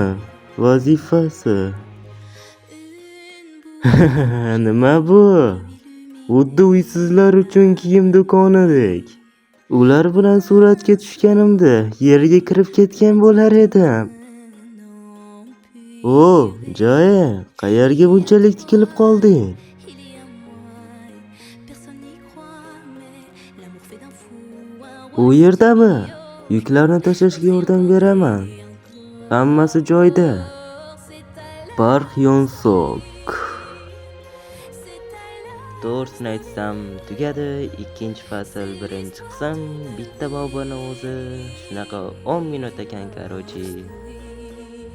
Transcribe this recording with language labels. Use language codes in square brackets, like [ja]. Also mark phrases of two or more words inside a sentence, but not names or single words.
[uz] Vazifasi. Nima bu? Xuddi uysizlar uchun kiyim do'konidek. Ular bilan suratga tushganimda yerga kirib ketgan bo'lar edim. O, Joy, qayerga bunchalik tikilib qolding? [fr] Il y a moi, personne n'y croit, mais l'amour fait d'un fou un [uz] U yerdami? Yuklarni tashlashga yordam beraman. Hammasi joyida. Park Hyun-suk. To'g'risini aytsam, tugadi. Ikkinchi fasl birinchi qism. Bitta boboni o'zi shunaqa 10 minut ekan, karochi.